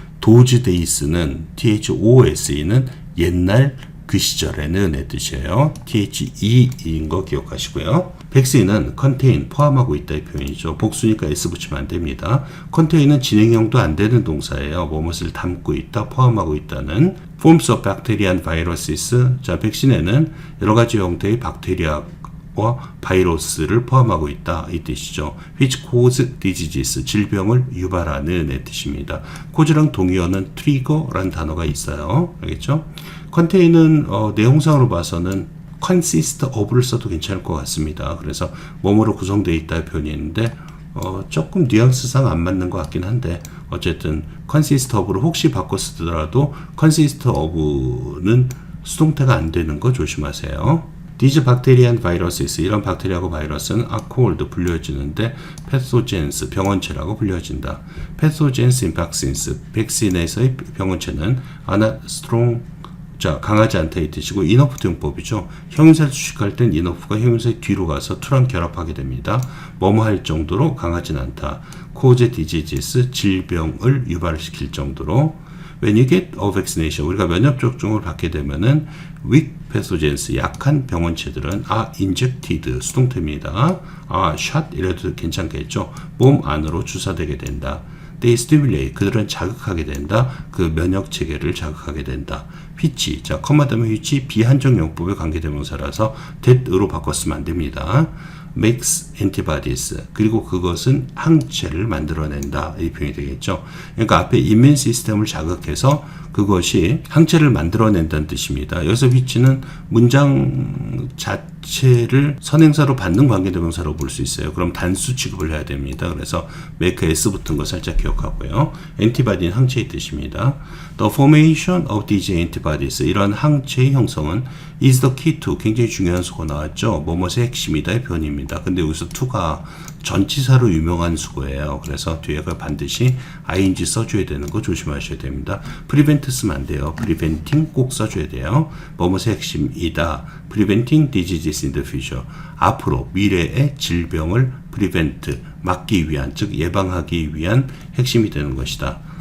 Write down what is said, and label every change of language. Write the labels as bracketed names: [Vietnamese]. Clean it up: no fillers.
[English] those days [Korean] 는 those는 옛날 그 시절에는 의 뜻이에요. the인 거 기억하시고요. vaccine은 contain, 포함하고 있다 이 표현이죠. 복수니까 s 붙이면 안 됩니다. contain은 진행형도 안 되는 동사예요. 무엇을 담고 있다, 포함하고 있다는. [English] forms of bacteria and viruses. [Korean] 자, 백신에는 여러 가지 형태의 박테리아와 바이러스를 포함하고 있다 이 뜻이죠. [English] which cause diseases, [Korean] 질병을 유발하는 의 뜻입니다. caus랑 동의어는 trigger라는 단어가 있어요. 알겠죠? contain은 내용상으로 봐서는 consist of를 써도 괜찮을 것 같습니다. 그래서 뭐뭐로 구성되어 있다 표현이 있는데 조금 뉘앙스상 안 맞는 것 같긴 한데 어쨌든 consist of를 혹시 바꿔 쓰더라도 consist of는 수동태가 안 되는 거 조심하세요. [English] These bacteria and viruses, [Korean] 이런 박테리아하고 바이러스는 [English] are called, [Korean] 불려지는데 [English] pathogens, [Korean] 병원체라고 불려진다. [English] pathogens in vaccines, [Korean] 백신에서의 병원체는 [English] are not strong, [Korean] 자, 강하지 않다 이 뜻이고 enough 등법이죠. 형용사를 수식할 땐 enough가 형용사의 뒤로 가서 to랑 결합하게 됩니다. 뭐뭐 할 정도로 강하진 않다. [English] cause diseases, [Korean] 질병을 유발시킬 정도로. [English] When you get a vaccination, [Korean] 우리가 면역접종을 받게 되면은 [English] weak pathogens, [Korean] 약한 병원체들은 [English] are injected, [Korean] 수동태입니다. shot 이래도 괜찮겠죠. 몸 안으로 주사되게 된다. They stimulate, 그들은 자극하게 된다. 그 면역 체계를 자극하게 된다. which, 자, 컴마 다음에 which 비한정용법의 관계대명사라서 that으로 바꿨으면 안 됩니다. [English] makes antibodies, [Korean] 그리고 그것은 항체를 만들어낸다 이 표현이 되겠죠. 그러니까 앞에 immune 시스템을 자극해서 그것이 항체를 만들어낸다는 뜻입니다. 여기서 which는 문장 자체를 선행사로 받는 관계대명사로 볼 수 있어요. 그럼 단수 취급을 해야 됩니다. 그래서 make s 붙은 거 살짝 기억하고요. antibody는 항체의 뜻입니다. [English] The formation of these antibodies, [Korean] 이런 항체의 형성은 [English] is the key to, [Korean] 굉장히 중요한 수고 나왔죠. 뭐뭐의 핵심이다의 표현입니다. 근데 여기서 to가 전치사로 유명한 수고예요. 그래서 뒤에가 반드시 ing 써줘야 되는 거 조심하셔야 됩니다. prevent 쓰면 안 돼요. preventing 꼭 써줘야 돼요. 뭐뭐의 핵심이다. [English] preventing diseases in the future, [Korean] 앞으로 미래의 질병을 prevent, 막기 위한, 즉 예방하기 위한 핵심이 되는 것이다.